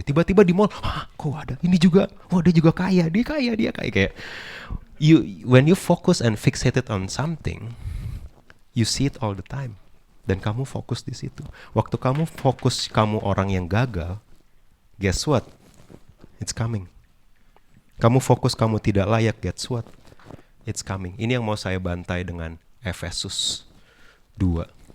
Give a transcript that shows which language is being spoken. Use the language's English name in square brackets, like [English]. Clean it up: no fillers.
[Indonesian] Tiba-tiba di mall, kok ada ini juga, dia juga kaya, dia kaya kayak. [English] When you focus and fixated on something, you see it all the time. [Indonesian] Dan kamu fokus di situ. Waktu kamu fokus kamu orang yang gagal, [English] guess what? It's coming. [Indonesian] Kamu fokus kamu tidak layak, [English] guess what? It's coming. [Indonesian] Ini yang mau saya bantai dengan Efesus 2.